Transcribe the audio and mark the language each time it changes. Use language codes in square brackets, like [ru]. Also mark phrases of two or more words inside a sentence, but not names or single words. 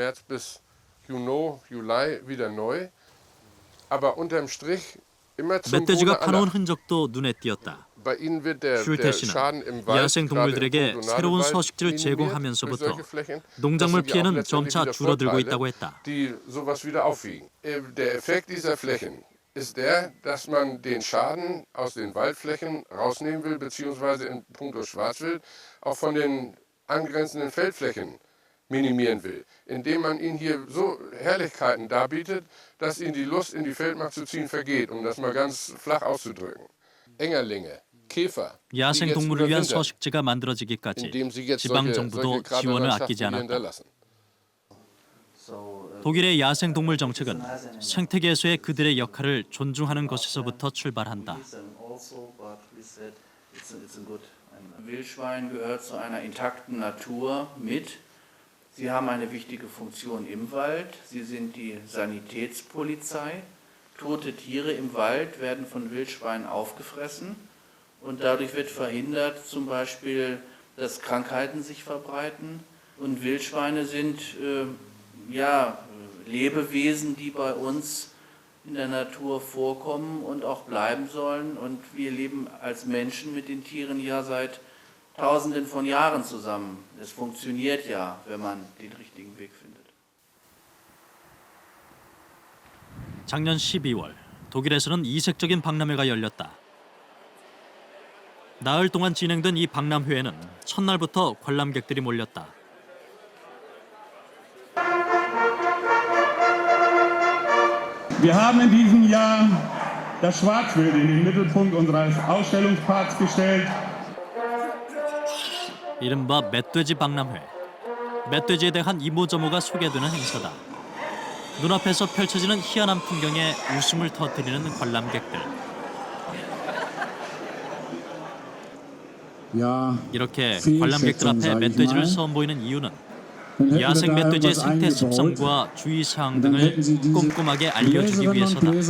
[ko] 멧돼지가 파놓은 흔적도 눈에 띄었다. 슐테 씨는 야생 동물들에게 새로운 서식지를 제공하면서부터 농작물 피해는 점차 줄어들고 있다고 했다. [de] Der Effekt dieser Flächen ist der, dass man den Schaden aus den Waldflächen rausnehmen will, beziehungsweise in puncto Schwarzwild auch von den angrenzenden Feldflächen minimieren will, indem man ihnen hier so Herrlichkeiten darbietet, dass ihnen die Lust, in die Feldmark zu ziehen, vergeht, um das mal ganz flach auszudrücken. Engerlinge, Käfer. [ko] 야생 동물을 위한 서식지가 만들어지기까지 지방 정부도 지원을 아끼지 않았다. 독일의 야생 동물 정책은 생태계에서의 그들의 역할을 존중하는 것에서부터 출발한다. [de] Wildschwein gehört zu einer intakten Natur mit. Sie haben eine wichtige Funktion im Wald. Sie sind die Sanitätspolizei. Tote Tiere im Wald werden von Wildschweinen aufgefressen und dadurch wird verhindert, zum Beispiel, dass Krankheiten sich verbreiten. Und Wildschweine sind Lebewesen, die bei uns in der Natur vorkommen und auch bleiben sollen. Und wir leben als Menschen mit den Tieren ja seit Tausenden von Jahren zusammen. Es funktioniert ja, wenn man den richtigen Weg findet. [ko] 작년 12월 독일에서는 이색적인 박람회가 열렸다. 나흘 동안 진행된 이 박람회에는 첫날부터 관람객들이 몰렸다. [de] Wir haben in diesem Jahr das Schwarzwild in den Mittelpunkt unseres Ausstellungsparks gestellt. [ko] 이른바 멧돼지 박람회. 멧돼지에 대한 이모저모가 소개되는 행사다. 눈앞에서 펼쳐지는 희한한 풍경에 웃음을 터뜨리는 관람객들. 이렇게 관람객들 앞에 멧돼지를 선보이는 이유는 야생 멧돼지의 생태 습성과 주의사항 등을 꼼꼼하게 알려주기 위해서다.